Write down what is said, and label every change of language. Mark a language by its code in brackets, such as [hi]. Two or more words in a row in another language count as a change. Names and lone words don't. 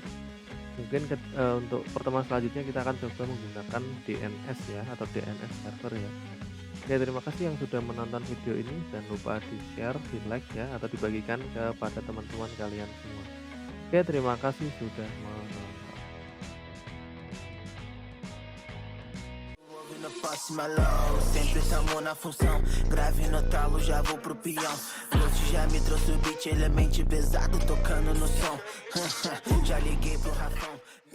[id] Mungkin untuk pertemuan selanjutnya kita akan coba menggunakan DNS ya, atau DNS server ya. Oke, terima kasih yang sudah menonton video ini. Jangan lupa di-share, di-like ya, atau dibagikan kepada teman-teman kalian semua. Oke, terima kasih sudah menonton. [pt] Na próxima low, sempre tamo na função. Grave no talo, já vou pro peão. Float já me trouxe o beat, ele é mente pesado, tocando no som. Já liguei pro Rafão.